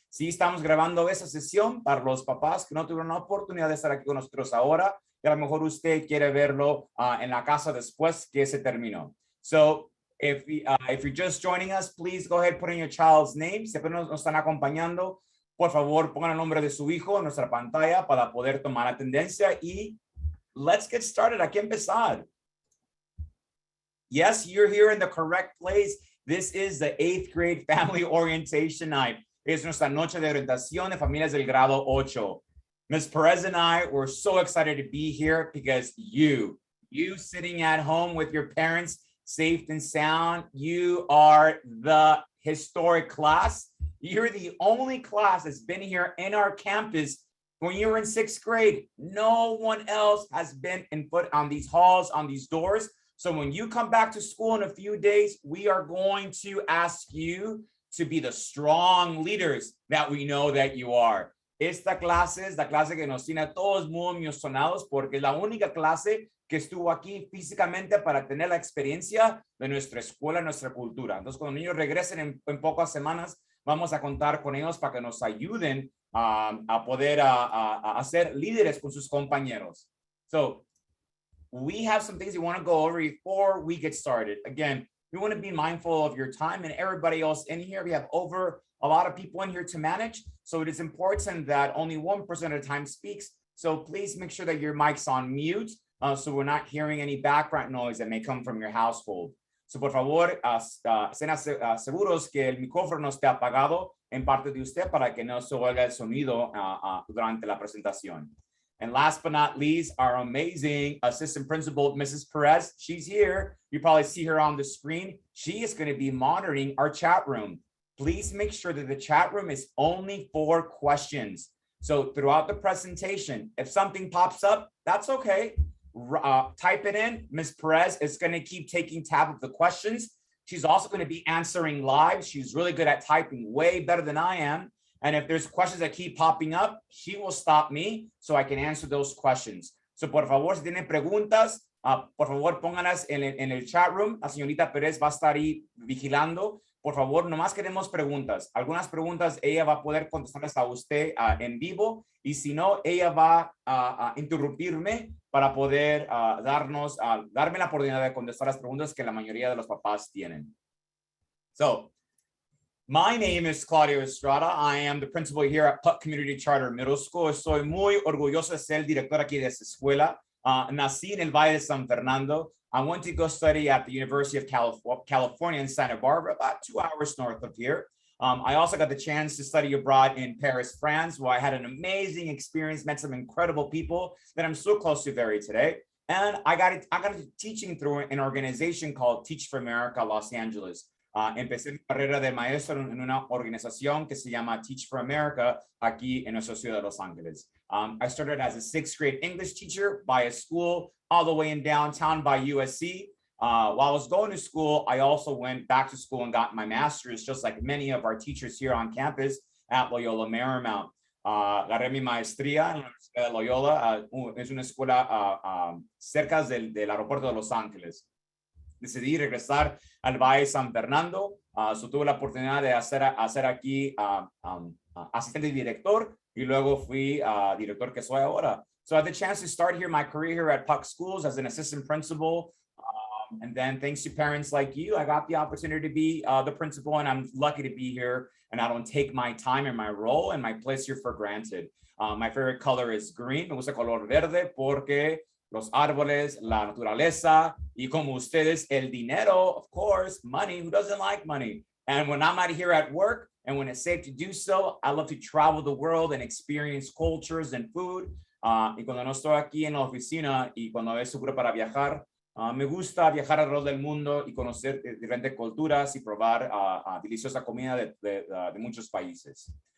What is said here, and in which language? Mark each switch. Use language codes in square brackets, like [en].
[es] Sí, estamos grabando esa sesión para los papás que no tuvieron la oportunidad de estar aquí con nosotros ahora. Y a lo mejor usted quiere verlo en la casa después que se terminó. [en] So if you're just joining us, please go ahead, put in your child's name. [es] Si apenas nos están acompañando, por favor, pongan el nombre de su hijo en nuestra pantalla para poder tomar atendencia y [en] let's get started. [es] Aquí empezar. [en] Yes, you're here in the correct place. This is the 8th grade family orientation night. [es] Es nuestra noche de orientación de familias del grado 8. [en] Ms. Perez and I were so excited to be here because you sitting at home with your parents, safe and sound, you are the historic class. You're the only class that's been here in our campus when you were in 6th grade. No one else has been in foot on these halls, on these doors. So when you come back to school in a few days, we are going to ask you to be the strong leaders that we know that you are. [es] Esta clase es la clase que nos tiene a todos muy emocionados porque es la única clase que estuvo aquí físicamente para tener la experiencia de nuestra escuela, nuestra cultura. Entonces, cuando los niños regresen en pocas semanas, vamos a contar con ellos para que nos ayuden a poder a ser líderes con sus compañeros. [en] So, we have some things we want to go over before we get started. Again, we want to be mindful of your time and everybody else in here. We have over a lot of people in here to manage. So it is important that only 1% of the time speaks. So please make sure that your mic's on mute so we're not hearing any background noise that may come from your household. [es] So por favor, estén seguros que el micrófono esté apagado en parte de usted para que no se oiga el sonido durante la presentación. [en] And last but not least, our amazing assistant principal, Mrs. Perez. She's here. You probably see her on the screen. She is going to be monitoring our chat room. Please make sure that the chat room is only for questions. So throughout the presentation, if something pops up, that's okay. Type it in. Ms. Perez is going to keep taking tab of the questions. She's also going to be answering live. She's really good at typing, way better than I am. And if there's questions that keep popping up, she will stop me so I can answer those questions. [es] So por favor, si tienen preguntas, por favor, pónganlas en el chat room. La señorita Pérez va a estar ahí vigilando. Por favor, nomás queremos preguntas. Algunas preguntas ella va a poder contestarles a usted en vivo. Y si no, ella va a interrumpirme para poder darme la oportunidad de contestar las preguntas que la mayoría de los papás tienen. [en] So, my name is Claudio Estrada. I am the principal here at Puck Community Charter Middle School. [es] Estoy muy orgulloso de ser el director aquí de esta escuela. Nací en el Valle de San Fernando. [en] I went to go study at the University of California in Santa Barbara, about 2 hours north of here. I also got the chance to study abroad in Paris, France, where I had an amazing experience, met some incredible people that I'm so close to very today. And I got teaching through an organization called Teach for America Los Angeles. [es] Empecé mi carrera de maestro en una organización que se llama Teach for America aquí en nuestra ciudad de Los Ángeles. [en] I started as a 6th grade English teacher by a school all the way in downtown by USC. While I was going to school, I also went back to school and got my master's, just like many of our teachers here on campus at Loyola Marymount. [es] Agarré mi maestría en la Universidad de Loyola. Es una escuela cerca del aeropuerto de Los Ángeles. Decidí regresar al Valle San Fernando. So tuve la oportunidad de hacer aquí asistente director y luego fui director que soy ahora. [en] So I had the chance to start here my career here at Puck Schools as an assistant principal. And then thanks to parents like you, I got the opportunity to be the principal, and I'm lucky to be here. And I don't take my time and my role and my place here for granted. My favorite color is green. [es] Me gusta color verde porque los árboles, la naturaleza, y como ustedes, el dinero, [en] of course, money. Who doesn't like money? And when I'm not here at work, and when it's safe to do so, I love to travel the world and experience cultures and food. [es] Y cuando no estoy aquí en la oficina y cuando es seguro para viajar, me gusta viajar alrededor del mundo y conocer diferentes culturas y probar deliciosa comida de muchos países.